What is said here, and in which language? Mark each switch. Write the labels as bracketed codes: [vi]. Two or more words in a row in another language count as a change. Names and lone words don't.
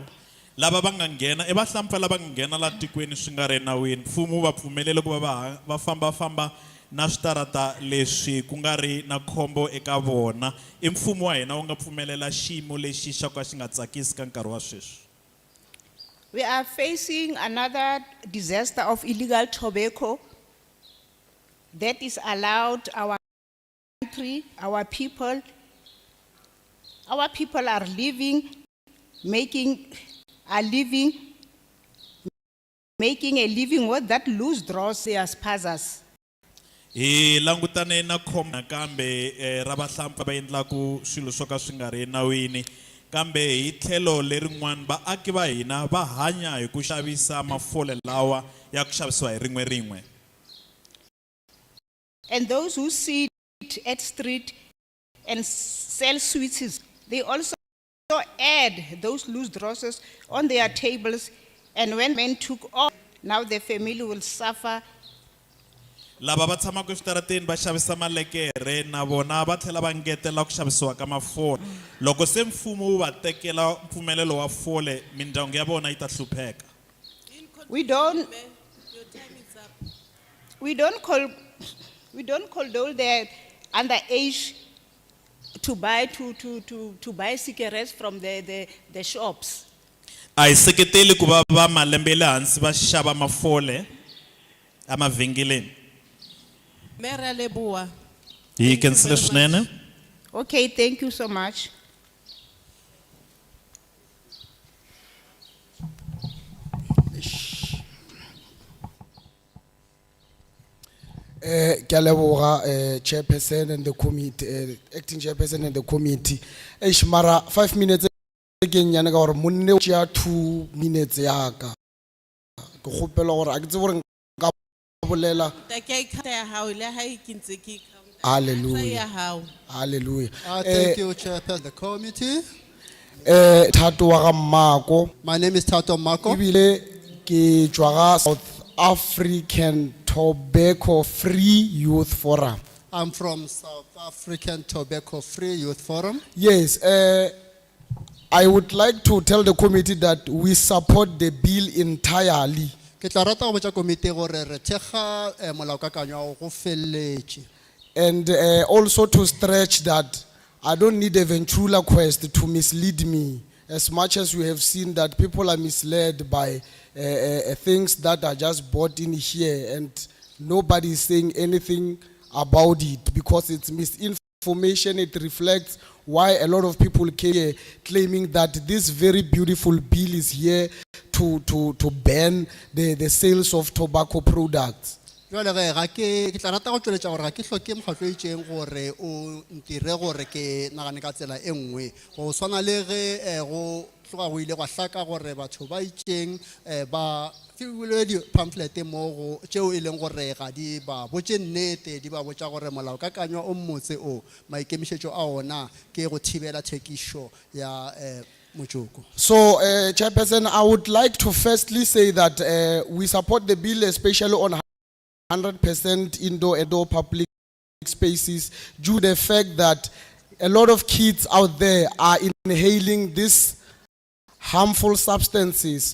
[ts] Lava va nga nghena e vahlampfa lava nga nghena la tikweni swi nga ri nawini, mfumo va pfumelele ku va famba na switarata leswi ku nga ri na khombo eka vona. I mfumo wa hina wu nga pfumelela xiyimo lexi xa ka xi nga tsakisi ka nkarhi wa sweswi. [en] We are facing another disaster of illegal tobacco that is allowed our country, our people are living, making a living with that loose draws their spazas. [ts] Hi langutane na khombo kambe ra vahlampfa va endlaku swilo swo ka swi nga ri nawini, kambe hi tlhelo lerin'wana vaaki va hina va hanya hi ku xavisa mafole lawa ya ku xavisiwa hi rin'we. [en] And those who sit at street and sell sweets, they also add those loose drawers on their tables, and when men took off, now the family will suffer. [ts] Lava va tshamaka eswitarateni va xavisa malekere na vona va tlhela va ngetela ku xavisiwa ka mafole. Loko se mfumo wu va tekela mpfumelelo wa fole, mindyangu ya vona yi ta hlupheka. [en] We don't condone the underage to buy cigarettes from the shops. [ts] A hi seketeli ku va malembe le hansi va xava mafole emavhengeleni. [nso] Mera Leboa. [ts] Hi kensile swinene. [en] Okay, thank you so much. [nso] Ke a leboga [en] chairperson and the committee, acting chairperson and the committee. [nso] Mara 5 minutes ke nyane ka gore monne o tšea 2 minutes ya ka. Ke kgopela gore a ke tsebe gore nka bolela. Hallelujah. Hallelujah. [en] Thank you, chairperson, the committee. [nso] Thato wa ga Mmako. [en] My name is Tato Mako. [nso] Ebile ke tswa ga South African Tobacco Free Youth Forum. [en] I'm from South African Tobacco Free Youth Forum. Yes, I would like to tell the committee that we support the bill entirely. [nso] Ke tla rata go botsa komite gore re thega molaokakanywa go felletše. [en] And also to stretch that I don't need a ventriloquist to mislead me as much as we have seen that people are misled by things that are just bought in here and nobody is saying anything about it because it's misinformation. It reflects why a lot of people came here claiming that this very beautiful bill is here to ban the sales of tobacco products. [nso] Jwale ge ga ke tla rata go tšweletša gore ga ke hloke mokgatlo o itšeng gore o ntire gore ke nagane ka tsela e nngwe go swana le ge go tloga go ile gwa hlaka gore batho ba itšeng ba fiwile di-pamphlet mo go tšeo e leng gore ga di ba botše nnete di ba botša gore molaokakanywa o mmotse o maikemišetšo a ona ke go thibela thekišo ya motsoko. [en] So, Chairperson, I would like to firstly say that we support the bill, especially on 100% indoor public spaces, due to the fact that a lot of kids out there are inhaling these harmful substances.